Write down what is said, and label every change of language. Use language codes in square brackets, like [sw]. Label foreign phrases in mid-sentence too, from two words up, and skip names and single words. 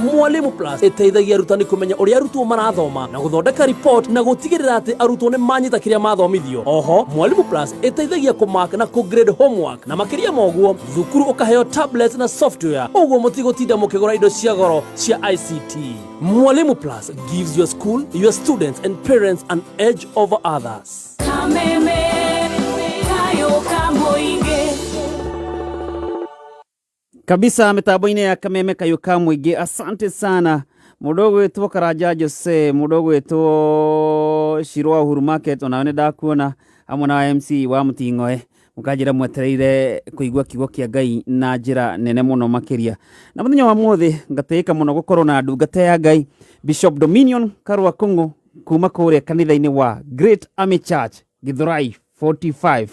[ki] Mwalimu Plus iteithagia arutani kumenya uria arutwo marathoma na guthondeka report na gutigirira ati arutwo ni manyita kiria mathomithio. Oho Mwalimu Plus iteithagia kumark na kugrade homework na makiria moguo thukuru ukaheo tablets na software uguo mutigotinda mukigura indo cia goro cia ICT. [en] Mwalimu Plus gives your school, your students and parents an edge over others. [ki] Kameme kayo kamoinge kabisa mitambo-ini ya Kameme Kayuka Mwingi. [sw] Asante sana mudogo wetu Karaja Jose, mudogo wetu Shirwa Uhuru Market, [ki] onawene ndakuona hamwe na MC wa Mutingoe mukajira mwetereire kuigua kiugo kia Ngai na njira nene muno makiria. Na muthenya wa muthi ngateika muno gukorwo na ndungata ya Ngai Bishop Dominion Karua Kungu kuma kuria kanitha-ini wa Great Army Church Githurai 45.